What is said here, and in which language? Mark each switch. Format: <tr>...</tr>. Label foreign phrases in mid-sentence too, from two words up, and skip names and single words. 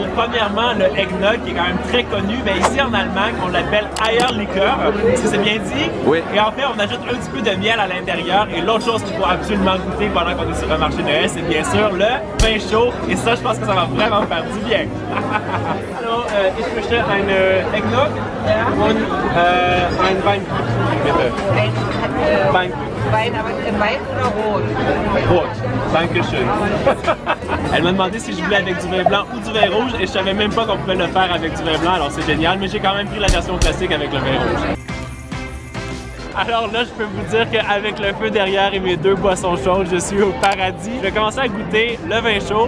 <fr>Premièrement, le eggnog, qui est quand même très connu. Mais ici, en Allemagne, on l'appelle Eierlikör. Est-ce que c'est bien dit? Oui. Et en fait, on ajoute un petit peu de miel à l'intérieur. Et l'autre chose qu'il faut absolument goûter pendant qu'on est sur un marché de Noël, c'est bien sûr le vin chaud. Et ça, je pense que ça va vraiment faire du bien. Alors,</fr> <de>ich möchte ein Eggnog und ein Wein. Bitte. Wein. Wein, aber weiß oder rot? Rot. Dankeschön.</de> <fr>Elle m'a demandé si je voulais avec du vin blanc ou du vin rouge et je savais même pas qu'on pouvait le faire avec du vin blanc, alors c'est génial, mais j'ai quand même pris la version classique avec le vin rouge. Alors là, je peux vous dire qu'avec le feu derrière et mes deux boissons chaudes, je suis au paradis. Je vais commencer à goûter le vin chaud.</fr>